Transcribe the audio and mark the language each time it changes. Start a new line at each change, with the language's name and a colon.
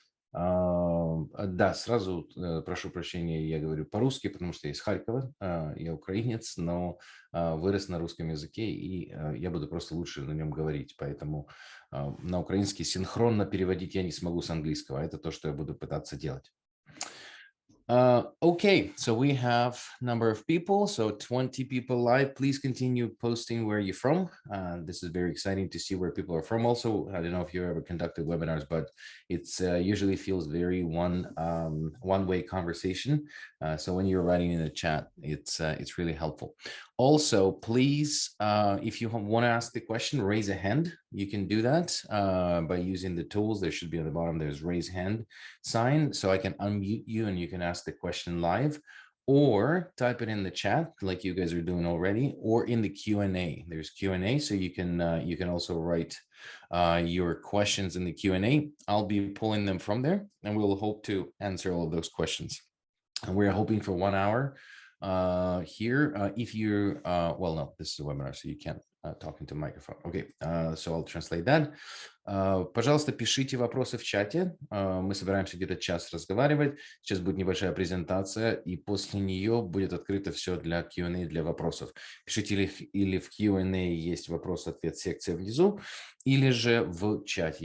Russian: Да, сразу прошу прощения, я говорю по-русски, потому что я из Харькова, я украинец, но вырос на русском языке, и я буду просто лучше на нем говорить. Поэтому на украинский синхронно переводить я не смогу с английского. Это то, что я буду пытаться делать.
English: Okay, so we have number of people, so 20 people live. Please continue posting where you're from. This is very exciting to see where people are from. Also, I don't know if you ever conducted webinars, but it's usually feels very one-way conversation. So when you're writing in the chat, it's really helpful. Also, please, if you want to ask the question, raise a hand. You can do that by using the tools. There should be at the bottom, there's raise hand sign, so I can unmute you and you can ask the question live, or type it in the chat like you guys are doing already, or in the Q&A. There's Q&A, so you can also write your questions in the Q&A. I'll be pulling them from there, and we'll hope to answer all of those questions. And we're hoping for 1 hour here. If you're, well, no, this is a webinar, so you can't talk into microphone. Okay, so I'll translate that.
Russian: Пожалуйста, пишите вопросы в чате. Мы собираемся где-то час разговаривать. Сейчас будет небольшая презентация, и после нее будет открыто все для Q&A, для вопросов. Пишите или в Q&A есть вопрос-ответ секция внизу, или же в чате.